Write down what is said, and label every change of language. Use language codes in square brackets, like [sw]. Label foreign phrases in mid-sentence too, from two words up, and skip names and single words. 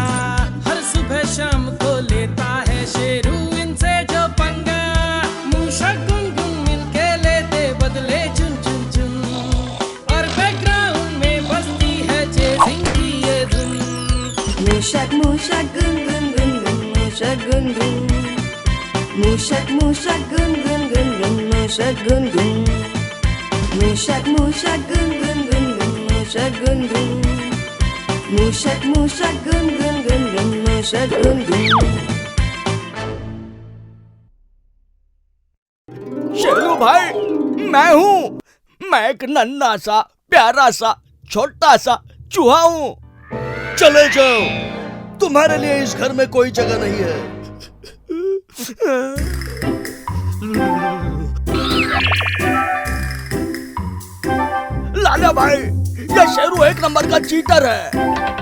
[hi] हर सुबह शाम को लेता है शेरू इनसे जो पंगा। मूषक गुनगुन मिलके लेते बदले चुन चुन चुन, और बैकग्राउंड में बजती है चेजिंग की ये धुन। मूषक मूषक गुन गुन गुन गुन, मूषक गुन गुन, मूषक मूषक गुन गुन गुन गुन, मूषक गुन गुन, मूषक मूषक गुन गुन गुन गुन, मूषक गुन गुन, मूषक मूषक गुन गुन गुन गुन, मूषक गुन गुन। शेरू भाई, मैं हूँ। मैं एक नन्हा सा प्यारा सा छोटा सा चूहा हूँ। चले जाओ, तुम्हारे लिए इस घर में कोई जगह नहीं है। लाला भाई, ये शेरू एक नंबर का चीटर है।